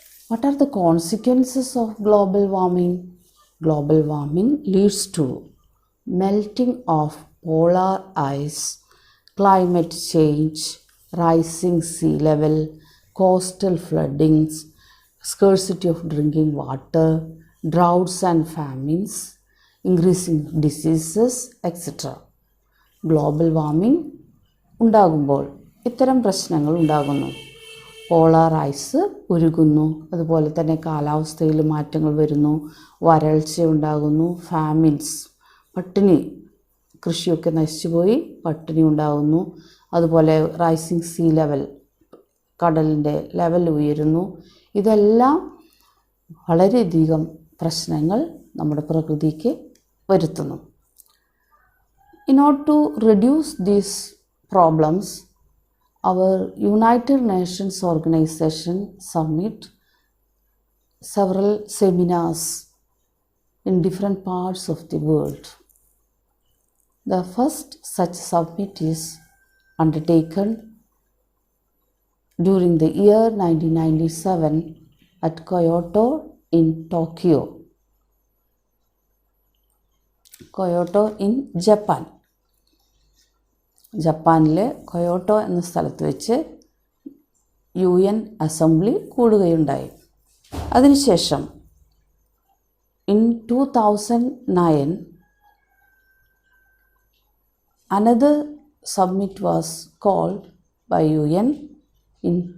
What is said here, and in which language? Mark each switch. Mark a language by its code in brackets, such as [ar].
[en] What are the consequences of global warming? Global warming leads to melting of polar ice, climate change, rising sea level, coastal floodings, scarcity of drinking water, droughts and famines, increasing diseases, etc. [ml] Global warming ഉണ്ടാകുമ്പോൾ ഇത്തരം പ്രശ്നങ്ങൾ ഉണ്ടാകുന്നു. Polar ice ഉരുകുന്നു, അതുപോലെ തന്നെ കാലാവസ്ഥയിൽ മാറ്റങ്ങൾ വരുന്നു, വരൾച്ച ഉണ്ടാകുന്നു, ഫാമിൻസ് പട്ടിണി, കൃഷിയൊക്കെ നശിച്ചുപോയി പട്ടിണി ഉണ്ടാകുന്നു. അതുപോലെ [en] rising sea level, [ml] കടലിൻ്റെ ലെവൽ ഉയരുന്നു. ഇതെല്ലാം വളരെയധികം പ്രശ്നങ്ങൾ നമ്മുടെ പ്രകൃതിക്ക് വരുത്തുന്നു. [en] In order to reduce these problems, our United Nations organization submit several seminars in different parts of the world. The first such summit is undertaken during the year 1997 at Kyoto in Tokyo. Kyoto in Japan. [ml] ജപ്പാനിലെ കൊയോട്ടോ എന്ന സ്ഥലത്ത് വെച്ച് UN assembly കൂടുകയുണ്ടായി. അതിനുശേഷം [en] in 2009 another summit was called by UN in